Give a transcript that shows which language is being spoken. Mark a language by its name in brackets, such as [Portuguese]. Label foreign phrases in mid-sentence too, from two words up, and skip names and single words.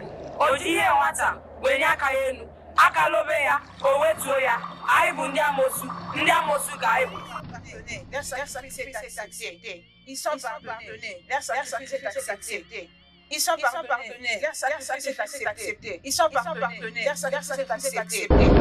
[Igbo] O ji ihe nwata wee nye aka ya enu, aka lobe ya, o wetuo ya. Anyị bụ ndị amoosu ka anyị bụ. [French] Leur sacrifice est accepté. Ils sont pardonnés. Leur sacrifice est accepté. Ils sont pardonnés. Leur sacrifice est accepté. Ils sont pardonnés. Leur sacrifice est accepté.